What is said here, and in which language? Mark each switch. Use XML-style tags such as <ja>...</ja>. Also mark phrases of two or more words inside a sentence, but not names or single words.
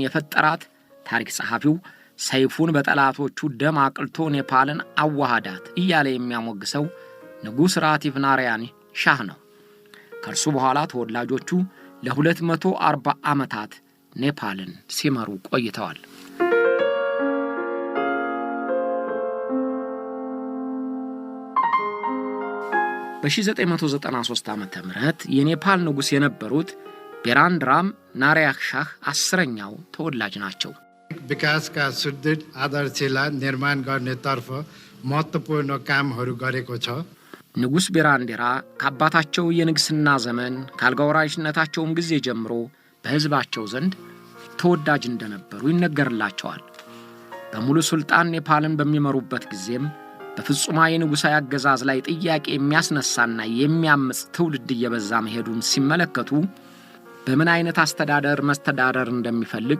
<am>የፈጠራት ታሪክ ጸሐፊው ሰይፉን በጠላቶቹ ደም አቅልቶ ኔፓልን አዋሃዳት እያለ የሚያሞግሰው ንጉሥ ራቲፍ ናራያን ሻህ ነው። ከእርሱ በኋላ ተወላጆቹ ለ240 ዓመታት ኔፓልን ሲመሩ ቆይተዋል። በ1993 ዓመተ ምህረት የኔፓል ንጉስ የነበሩት ቤራንድራም ናራያን ሻህ 10ኛው ተወላጅ ናቸው።</am> <ne>विकास का सुदृढ आधारशिला निर्माण गर्नेतर्फ महत्त्वपूर्ण कामहरू गरेको छ।</ne> <am>ንጉስ ቤራንዴራ ከአባታቸው የንግስና ዘመን ካልጋወራሽነታቸውም ጊዜ ጀምሮ በህዝባቸው ዘንድ ተወዳጅ እንደነበሩ ይነገርላቸዋል። በሙሉ ሱልጣን ኔፓልን በሚመሩበት ጊዜም በፍጹማዊ ንጉሳዊ አገዛዝ ላይ ጥያቄ የሚያስነሳና የሚያምጽ ትውልድ እየበዛ መሄዱን ሲመለከቱ በምን አይነት አስተዳደር መስተዳደር እንደሚፈልግ</am>